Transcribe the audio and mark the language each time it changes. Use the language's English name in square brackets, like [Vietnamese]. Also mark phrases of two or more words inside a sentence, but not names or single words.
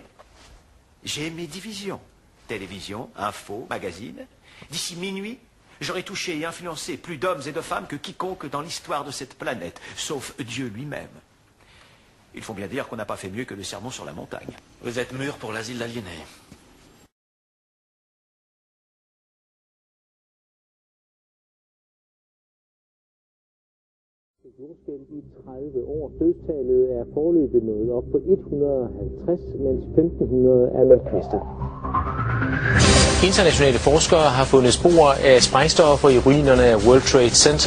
[French] J'ai mes divisions. Télévision, info, magazine. D'ici minuit, j'aurai touché et influencé plus d'hommes et de femmes que quiconque dans l'histoire de cette planète, sauf Dieu lui-même. Il faut bien dire qu'on n'a pas fait mieux que le sermon sur la montagne. Vous êtes mûr pour l'asile d'aliénés. [Danish] Jordskælv i 30 år. Dødstallet er foreløbig nået op på 150, mens 1500 er med kvæstet. Internationale forskere har fundet spor af sprængstoffer i ruinerne af World Trade Center.